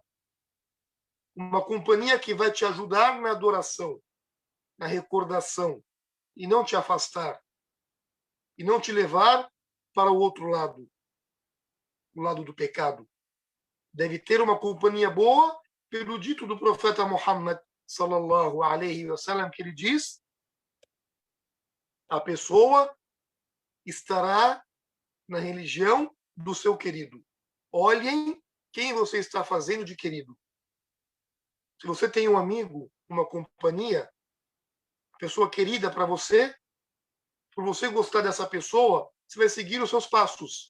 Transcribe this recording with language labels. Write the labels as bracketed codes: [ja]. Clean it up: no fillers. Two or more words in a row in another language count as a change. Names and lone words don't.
[pt] Uma companhia que vai te ajudar na adoração, na recordação, e não te afastar, e não te levar para o outro lado, o lado do pecado. Deve ter uma companhia boa, pelo dito do profeta Muhammad, [ar] صلى الله عليه وسلم, [pt] que ele diz: a pessoa estará na religião do seu querido. Olhem quem você está fazendo de querido. Se você tem um amigo, uma companhia, pessoa querida para você, por você gostar dessa pessoa, você vai seguir os seus passos.